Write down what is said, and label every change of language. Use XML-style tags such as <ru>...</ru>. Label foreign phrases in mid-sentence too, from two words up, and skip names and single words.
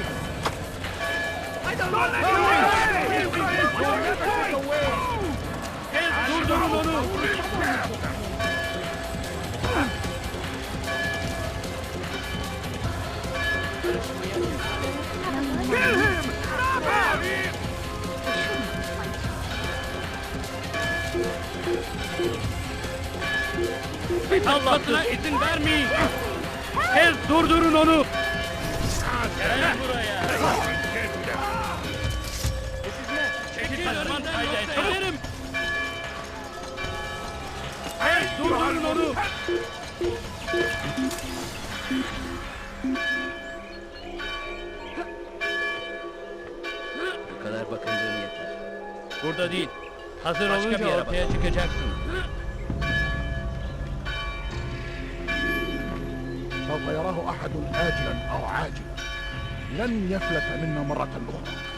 <en>I don't know that Kill him! Stop him!</en> <tr>Kaçmasına izin vermeyin! Tez durdurun onu! Gel buraya! Çekil önümden yoksa ederim! Tez durdurun onu! Bu kadar bakındığın yeter. Burada değil. Hazır olunca ortaya çıkacaksın.</tr> <ar>سوف يراه أحد آجلا أو عاجلا لن يفلت منا مرة أخرى.</ar>